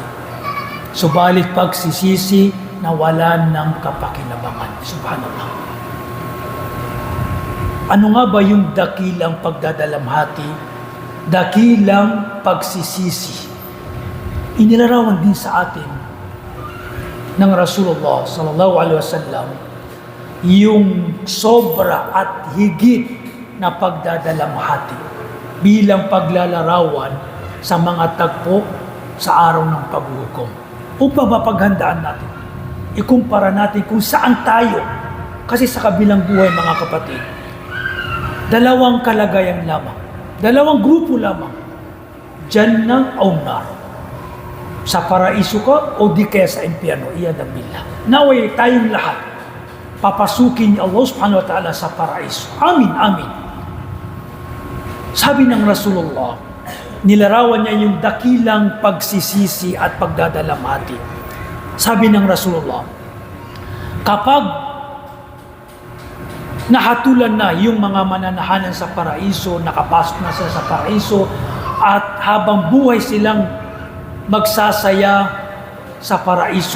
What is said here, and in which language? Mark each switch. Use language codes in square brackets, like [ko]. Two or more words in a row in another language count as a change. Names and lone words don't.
[tl] Subalit pagsisisi na wala ng kapakinabangan. Subhanallah. Ano nga ba yung dakilang pagdadalamhati? Dakilang pagsisisi. Inilarawan din sa atin ng Rasulullah [ar] صلى الله عليه وسلم [tl] yung sobra at higit na pagdadalamhati bilang paglalarawan sa mga tagpo sa araw ng paghukom. Upang mapaghandaan natin, ikumpara natin kung saan tayo. Kasi sa kabilang buhay, mga kapatid, dalawang kalagayan lamang, dalawang grupo lamang, Jannah o Nar. Sa paraiso ka o di kaya sa impyerno, [ar] عياذا بالله. [tl] Naway tayong lahat papasukin ni Allah [ar] سبحانه وتعالى [tl] sa paraiso. Amin, amin. Sabi ng Rasulullah, nilarawan niya yung dakilang pagsisisi at pagdadalamhati. Sabi ng Rasulullah, kapag nahatulan na yung mga mananahanan sa paraiso, nakapasok na sila sa paraiso, at habang buhay silang magsasaya sa paraiso.